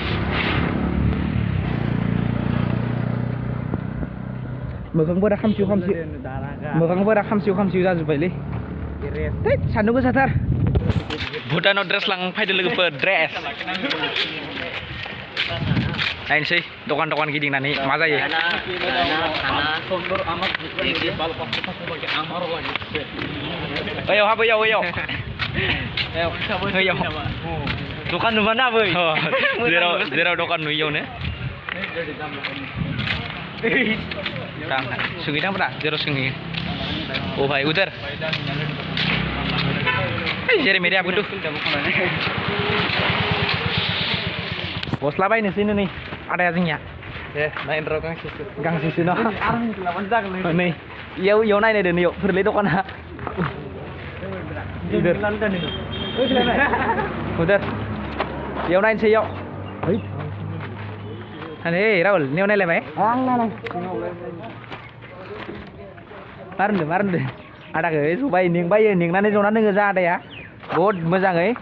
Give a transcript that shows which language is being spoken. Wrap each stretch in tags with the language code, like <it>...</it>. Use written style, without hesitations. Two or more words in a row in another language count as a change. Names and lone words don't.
<brx>मोखांफोरा खामसिव जाजोब्बायलै सान्दुं गोसाथार भुटानाव ड्रेस लांफैदो लोगोफोर ड्रेस नायनोसै दखान गिदिंनानै मा जायो ओयाव दखान नुबा ना बै जेराव दखान नुयियावनो सोंहैदांब्रा जेराव सोंहैयो ओ भाई उधर जेरै</brx> <hi>मेरे आपको</hi> <brx>गस्ला बायनोसै नै आदाया जोंनिया नायनो र' गांसेसो न' नै इयाव नायनायदो नैयाव फोरलै दखाना उधर इयाव नायनोसै इयाव नै राहुल नैयाव नायलायबाय मा होनदों आदाखौ जबाय नेंनानै जना दोङो जा आदाया बहुद मोजाङै</brx>